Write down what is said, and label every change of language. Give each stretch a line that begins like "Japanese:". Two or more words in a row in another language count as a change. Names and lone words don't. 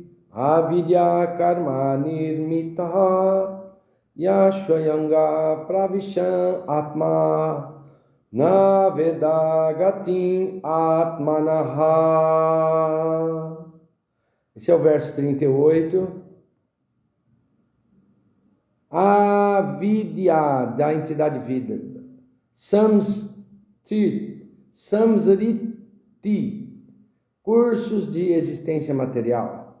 Sanskrit: avidya karma nirmitaha yashvayanga pravishan atma na vedagatim atmanaha.
Portuguese: Esse é o verso 38. Avidya, da entidade vida. Samsriti, cursos de existência material.